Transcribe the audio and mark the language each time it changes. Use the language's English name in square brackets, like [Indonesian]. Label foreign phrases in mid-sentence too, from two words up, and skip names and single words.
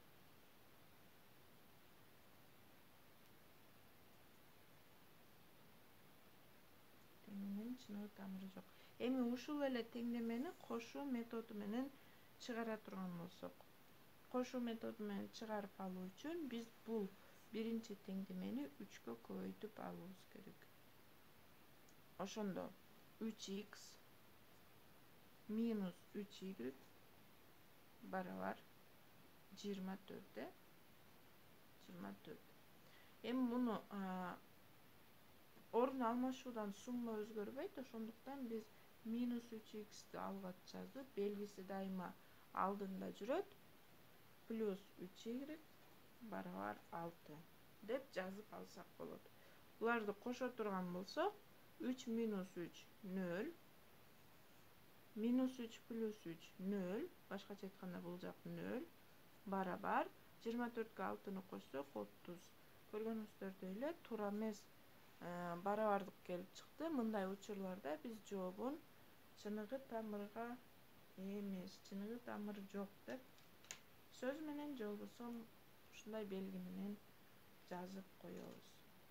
[Kyrgyz] Теңдеменин чыныгы тамыры жок. Эми ушул эле теңдемени кошуу методу менен чыгара турган болсок, кошуу методу менен чыгарып алуу үчүн биз бул биринчи теңдемени 3кө көбөйтүп алуубуз керек. Ошондо 3x минус 3y барабар 24. 24. Эми муну орун алмашуудан сумма өзгөрбөйт. Ошондуктан биз minus 3x'ти алга жазып, белгиси дайыма алдында жүрөт. Плюс 3y барабар 6 деп жазып алсак болот. Буларды кошо турган болсок 3 minus 3 0. Минус 3 плюс 3 0. Башкача айтканда бул жак 0 barabar 24-ке 6-ны кошсок 30. Көргөнүңүздөрдөй эле туура эмес барабардык келип чыкты. Мындай учурларда биз жообун чыныгы тамырга эмес, чыныгы тамыры жок деп сөз менен же болбосо ушундай белги менен жазып коебуз.